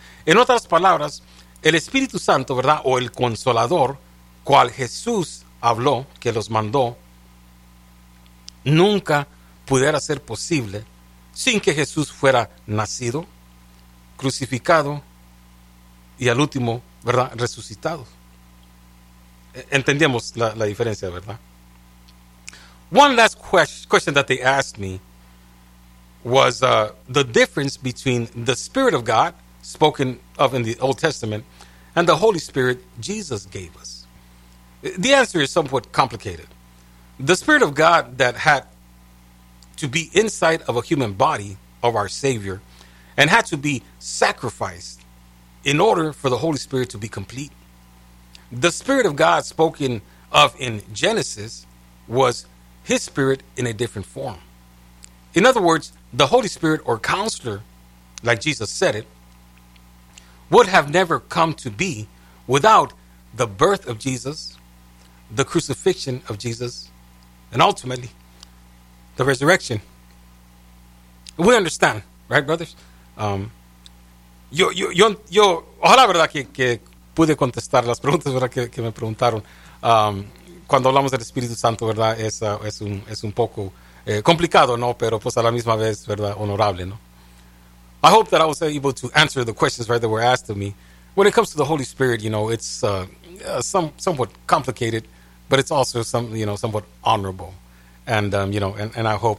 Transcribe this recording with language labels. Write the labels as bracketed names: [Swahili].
[Spanish] En otras palabras, el Espíritu Santo, ¿verdad?, o el Consolador, cual Jesús habló, que los mandó, nunca pudiera ser posible sin que Jesús fuera nacido, crucificado y al último, ¿verdad?, resucitado. Entendíamos la diferencia, ¿verdad? [English] One last question that they asked me was the difference between the Spirit of God, spoken of in the Old Testament, and the Holy Spirit Jesus gave us. The answer is somewhat complicated. The Spirit of God that had to be inside of a human body of our Savior and had to be sacrificed in order for the Holy Spirit to be complete. The Spirit of God spoken of in Genesis was His Spirit in a different form. In other words, the Holy Spirit or Counselor, like Jesus said it, would have never come to be without the birth of Jesus, the crucifixion of Jesus, and ultimately, the resurrection. We understand, right, brothers? [Spanish] Yo, ojalá, verdad, que pude contestar las preguntas, verdad, que me preguntaron. Cuando hablamos del Espíritu Santo, verdad, es un poco complicado, ¿no? Pero pues a la misma vez, verdad, honorable, ¿no? [English] I hope that I was able to answer the questions, right, that were asked of me. When it comes to the Holy Spirit, you know, it's somewhat complicated, but it's also somewhat honorable. And I hope that